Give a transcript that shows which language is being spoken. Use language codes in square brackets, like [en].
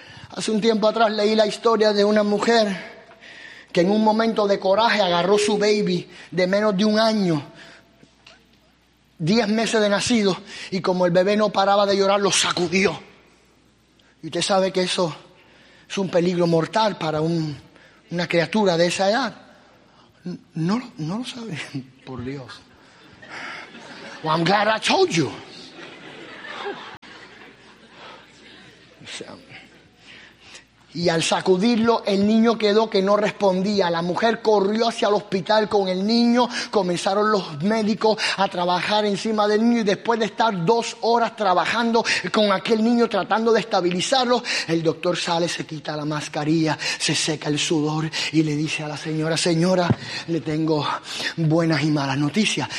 [es] Hace un tiempo atrás leí la historia de una mujer que en un momento de coraje agarró su baby de menos de un año, 10 meses de nacido, y como el bebé no paraba de llorar, lo sacudió. Y usted sabe que eso es un peligro mortal para una criatura de esa edad. No lo sabe, por Dios. [en] Well, I'm glad I told you. [es] O sea, Y al sacudirlo, el niño quedó que no respondía. La mujer corrió hacia el hospital con el niño. Comenzaron los médicos a trabajar encima del niño. Y después de estar 2 horas trabajando con aquel niño, tratando de estabilizarlo, el doctor sale, se quita la mascarilla, se seca el sudor y le dice a la señora: señora, le tengo buenas y malas noticias.